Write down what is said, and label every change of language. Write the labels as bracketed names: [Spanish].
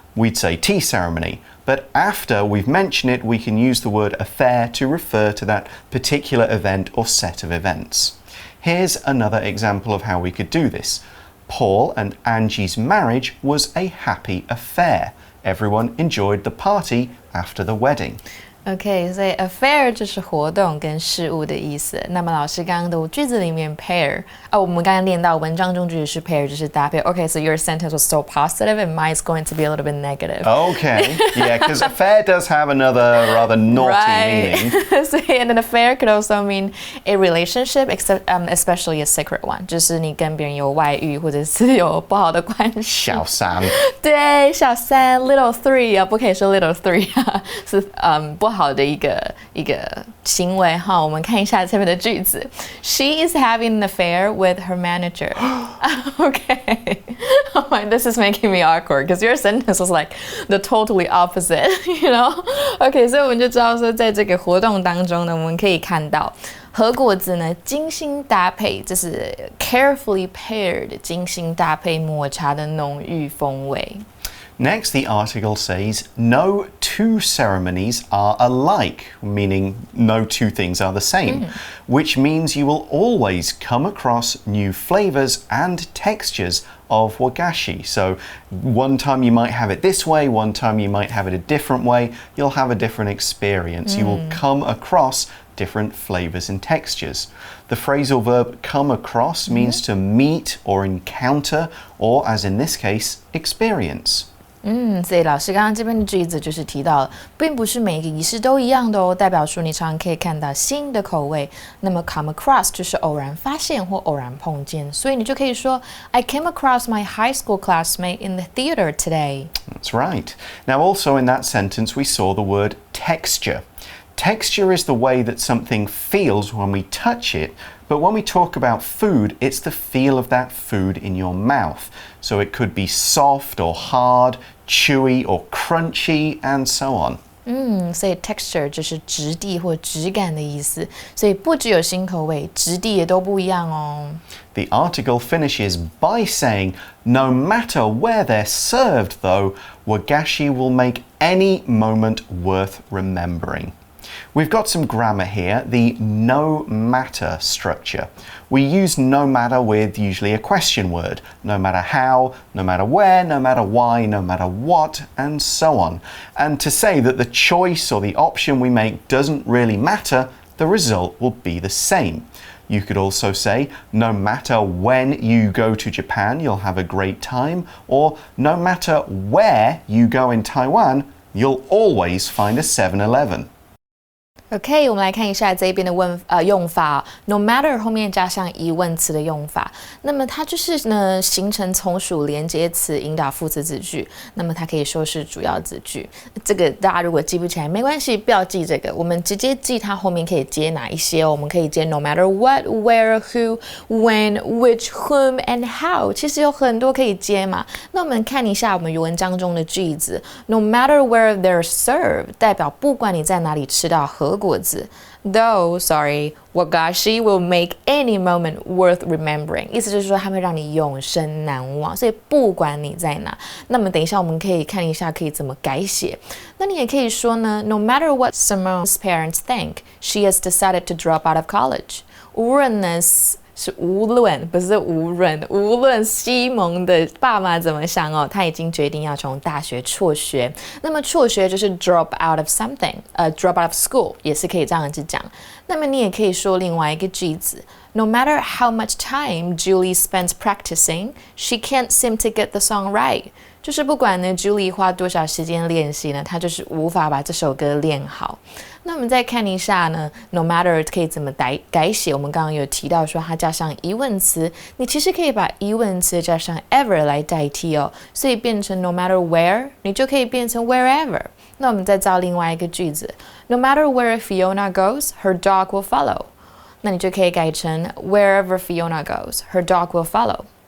[English] We'd say tea ceremony, but after we've mentioned it, we can use the word affair to refer to that particular event or set of events. Here's another example of how we could do this. Paul and Angie's marriage was a happy affair. Everyone enjoyed the party after the wedding. [Chinese] OK， 所以 affair 就是活动跟事物的意思。那么老师刚刚的句子里面 pair 我们刚刚练到文章中句子是 pair 就是搭配。 [English] OK, so your sentence was so positive and mine's going to be a little bit negative. Okay, yeah, because affair does have another rather naughty meaning. So, and an affair could also mean a relationship, especially a secret one. [Chinese] 就是你跟别人有外遇或者是有不好的关系。小三。对，小三 [English] little three [Chinese] 不可以说 little three 是不好的一个行为哈。我们看一下这边的句子。 [English] She is having an affair with her manager. Okay. Oh my, this is making me awkward because your sentence was like the totally opposite, you know? [Chinese] Okay, 所以我们就知道说，在这个活动当中呢，我们可以看到和果子呢精心搭配，这是 [English] carefully paired [Chinese] 精心搭配抹茶的浓郁风味。 [English] Next, the article says, no two ceremonies are alike, meaning no two things are the same, which means you will always come across new flavors and textures of wagashi. So one time you might have it this way, one time you might have it a different way, you'll have a different experience. You will come across different flavors and textures. The phrasal verb come across means to meet or encounter, or as in this case, experience. [Chinese] 所以老师刚刚这边的句子就是提到了，并不是每一个仪式都一样的哦，代表说你常常可以看到新的口味。那么 come across 就是偶然发现或偶然碰见，所以你就可以说 [English] I came across my high school classmate in the theater today. That's right. Now also in that sentence we saw the word texture. Texture is the way that something feels when we touch it, but when we talk about food, it's the feel of that food in your mouth. So it could be soft or hard, chewy or crunchy, and so on. [Chinese] 所以 texture 就是质地或质感的意思，所以不只有新口味，质地也都不一样哦。 [English] The article finishes by saying, no matter where they're served though, wagashi will make any moment worth remembering. We've got some grammar here, the no matter structure. We use no matter with usually a question word, no matter how, no matter where, no matter why, no matter what, and so on. And to say that the choice or the option we make doesn't really matter, the result will be the same. You could also say, no matter when you go to Japan, you'll have a great time, or no matter where you go in Taiwan, you'll always find a 7-Eleven. [Chinese] OK， 我们来看一下这边的用法，no matter 后面加上疑问词的用法。那么它就是呢形成从属连接词引导副词子句，那么它可以说是主要子句。这个大家如果记不起来没关系，不要记这个，我们直接记它后面可以接哪一些哦。我们可以接 [English] no matter what, where, who, when, which, whom, and how。 [Chinese] 其实有很多可以接嘛。那我们看一下我们文章中的句子 ， [English] no matter where they're served， [Chinese] 代表不管你在哪里吃到和果子 ， [English] though wagashi will make any moment worth remembering， [Chinese] 意思就是说它会让你永生难忘。所以不管你在哪，那么等一下我们可以看一下可以怎么改写。那你也可以说呢 [English] ，no matter what Simone's parents think, she has decided to drop out of college。 [Chinese] 无论呢是无论，不是无论，无论西蒙的爸妈怎么想哦，他已经决定要从大学辍学。那么辍学就是 drop out of something，drop out of school 也是可以这样子讲。那么你也可以说另外一个句子 [English] ，No matter how much time Julie spends practicing, she can't seem to get the song right。 [Chinese] 就是不管呢 Julie 花多少时间练习呢，她就是无法把这首歌练好。那我们再看一下呢 ，no matter 可以怎么改写？我们刚刚有提到说它加上疑问词，你其实可以把疑问词加上 ever 来代替哦，所以变成 [English] no matter where， [Chinese] 你就可以变成 wherever。那我们再造另外一个句子 [English] ，no matter where Fiona goes, her dog will follow。 [Chinese] 那你就可以改成 [English] wherever Fiona goes, her dog will follow。